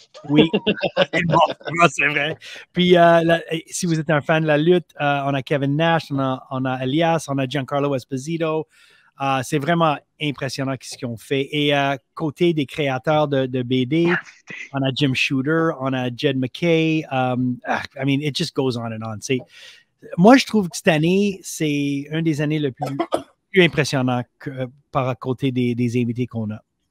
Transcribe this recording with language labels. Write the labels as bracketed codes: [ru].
[fr] Oui, il est mort souvent, c'est vrai. Puis, si vous êtes un fan de la lutte, on a Kevin Nash, on a Elias, on a Giancarlo Esposito. C'est vraiment impressionnant ce qu'ils ont fait. Et côté des créateurs de BD, on a Jim Shooter, on a Jed McKay. [en] I mean, it just goes on and on. [fr] Moi, je trouve que cette année, c'est une des années les plus impressionnantes par côté des invités qu'on a.